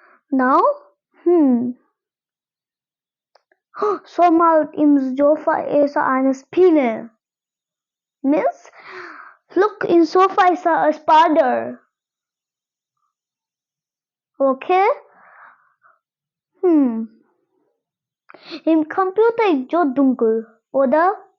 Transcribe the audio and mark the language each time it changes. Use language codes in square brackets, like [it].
[de] Now, so mal im Sofa ist eine Spinne. [en] Means, look, in sofa is a spider. Okay? [de] Im Computer ist so dunkel, oder?